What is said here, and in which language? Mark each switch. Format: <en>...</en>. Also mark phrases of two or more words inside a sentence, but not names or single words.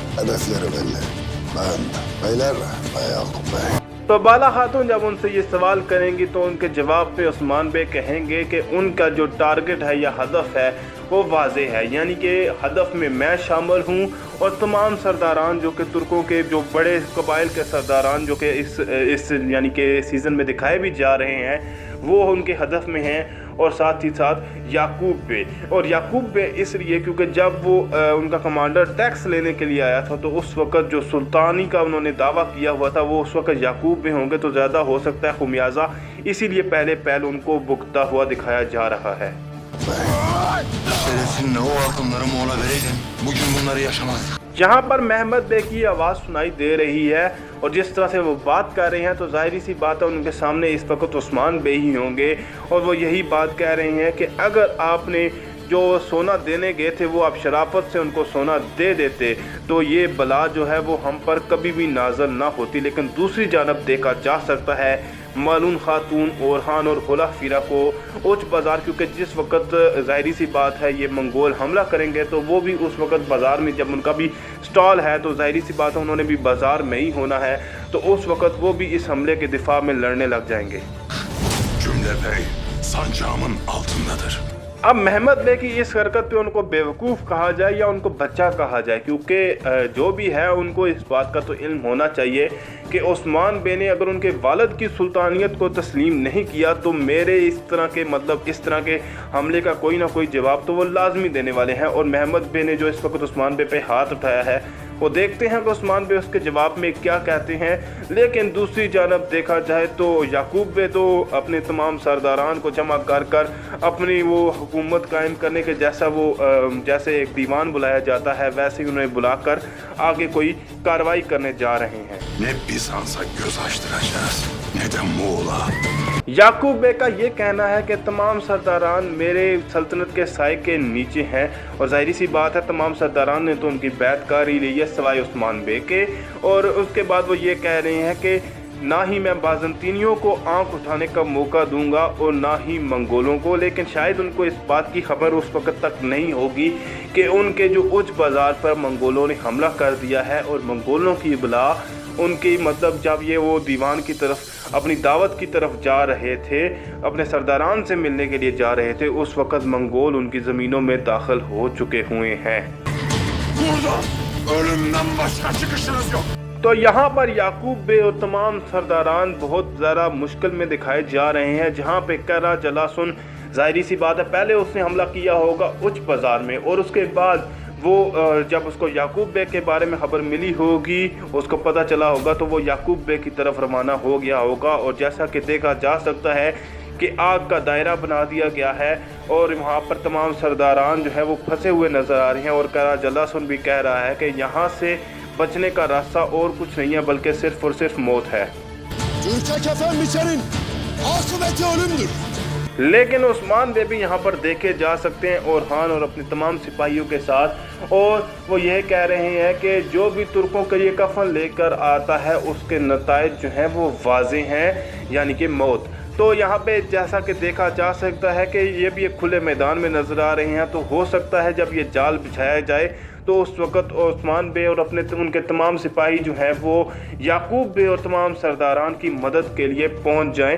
<ur>تو بالا خاتون جب ان سے یہ سوال کریں گی تو ان کے جواب پہ عثمان بے کہیں گے کہ ان کا جو ٹارگٹ ہے یا ہدف ہے وہ واضح ہے، یعنی کہ ہدف میں میں شامل ہوں اور تمام سرداران جو کہ ترکوں کے جو بڑے قبائل کے سرداران جو کہ اس یعنی کہ سیزن میں دکھائے بھی جا رہے ہیں وہ ان کے ہدف میں ہیں، اور ساتھ ہی ساتھ یعقوب بے. اور یعقوب بے اس لیے کیونکہ جب وہ ان کا</ur> <en>commander tax</en> <ur>لینے کے لیے آیا تھا تو اس وقت جو سلطانی کا انہوں نے دعویٰ کیا ہوا تھا وہ اس وقت یعقوب بے ہوں گے، تو زیادہ ہو سکتا ہے خمیازہ اسی لیے پہلے ان کو بھگتا ہوا دکھایا جا رہا ہے.</ur> <tr>Seninle o altınları Moğol'a vereydin, bugün bunları yaşamazdık.</tr> <ur>جہاں پر محمد بے کی آواز سنائی دے رہی ہے اور جس طرح سے وہ بات کر رہے ہیں تو ظاہر سی بات ہے ان کے سامنے اس وقت عثمان بے ہی ہوں گے اور وہ یہی بات کہہ رہے ہیں کہ اگر آپ نے جو سونا دینے گئے تھے وہ آپ شرافت سے ان کو سونا دے دیتے تو یہ بلا جو ہے وہ ہم پر کبھی بھی نازل نہ ہوتی. لیکن دوسری جانب دیکھا جا سکتا ہے مالون خاتون اورہان اور ہولا فیرا کو اوچ بازار، کیونکہ جس وقت ظاہری سی بات ہے یہ منگول حملہ کریں گے تو وہ بھی اس وقت بازار میں، جب ان کا بھی اسٹال ہے تو ظاہری سی بات ہے انہوں نے بھی بازار میں ہی ہونا ہے، تو اس وقت وہ بھی اس حملے کے دفاع میں لڑنے لگ جائیں گے.</ur> <tr>Cümle bey sancağımın altındadır.</tr> <ur>اب محمد بے کی اس حرکت پہ ان کو بیوقوف کہا جائے یا ان کو بچہ کہا جائے، کیونکہ جو بھی ہے ان کو اس بات کا تو علم ہونا چاہیے کہ عثمان بے نے اگر ان کے والد کی سلطانیت کو تسلیم نہیں کیا تو میرے اس طرح کے حملے کا کوئی نہ کوئی جواب تو وہ لازمی دینے والے ہیں. اور محمد بے نے جو اس وقت عثمان بے پہ ہاتھ اٹھایا ہے وہ دیکھتے ہیں کہ عثمان بے اس کے جواب میں کیا کہتے ہیں. لیکن دوسری جانب دیکھا جائے تو یعقوب بے تو اپنے تمام سرداران کو جمع کر کر اپنی وہ حکومت قائم کرنے کے جیسے ایک دیوان بلایا جاتا ہے ویسے ہی انہیں بلا کر آگے کوئی کارروائی کرنے جا رہے ہیں.</ur> <tr>Ne Bizans'a göz açtıracağız ne de Moğol'a.</tr> <ur>یعقوب بے کا یہ کہنا ہے کہ تمام سرداران میرے سلطنت کے سائے کے نیچے ہیں اور ظاہری سی بات ہے تمام سرداران نے تو ان کی بیعت کر ہی لی ہے سوائے عثمان بے کے. اور اس کے بعد وہ یہ کہہ رہے ہیں کہ نہ ہی میں بازنطینیوں کو آنکھ اٹھانے کا موقع دوں گا اور نہ ہی منگولوں کو. لیکن شاید ان کو اس بات کی خبر اس وقت تک نہیں ہوگی کہ ان کے جو اوچ بازار پر منگولوں نے حملہ کر دیا ہے اور منگولوں کی بلا ان کی جب یہ وہ دیوان کی طرف اپنی دعوت کی طرف جا رہے تھے، اپنے سرداران سے ملنے کے لیے جا رہے تھے، اس وقت منگول ان کی زمینوں میں داخل ہو چکے ہوئے ہیں.</ur> <tr>Burada ölümden başka çıkışınız yok.</tr> <ur>تو یہاں پر یعقوب بے اور تمام سرداران بہت زیادہ مشکل میں دکھائے جا رہے ہیں. جہاں پہ قرہ جلاسن ظاہری سی بات ہے پہلے اس نے حملہ کیا ہوگا اوچ بازار میں اور اس کے بعد وہ جب اس کو یعقوب بے کے بارے میں خبر ملی ہوگی، اس کو پتا چلا ہوگا تو وہ یعقوب بے کی طرف روانہ ہو گیا ہوگا. اور جیسا کہ دیکھا جا سکتا ہے کہ آگ کا دائرہ بنا دیا گیا ہے اور وہاں پر تمام سرداران جو ہے وہ پھنسے ہوئے نظر آ رہے ہیں. اور قرہ جلاسن بھی کہہ رہا ہے کہ یہاں سے بچنے کا راستہ اور کچھ نہیں ہے بلکہ صرف اور صرف موت ہے.</ur> <tr>Türkçe kefen biçenin akıbeti ölümdür.</tr> <ur>لیکن عثمان بے بھی یہاں پر دیکھے جا سکتے ہیں اورہان اور اپنے تمام سپاہیوں کے ساتھ، اور وہ یہ کہہ رہے ہیں کہ جو بھی ترکوں کے لیے کفن لے کر آتا ہے اس کے نتائج جو ہیں وہ واضح ہیں، یعنی کہ موت. تو یہاں پہ جیسا کہ دیکھا جا سکتا ہے کہ یہ بھی ایک کھلے میدان میں نظر آ رہے ہیں، تو ہو سکتا ہے جب یہ جال بچھایا جائے تو اس وقت عثمان بے اور ان کے تمام سپاہی جو ہیں وہ یعقوب بے اور تمام سرداران کی مدد کے لیے پہنچ جائیں.</ur>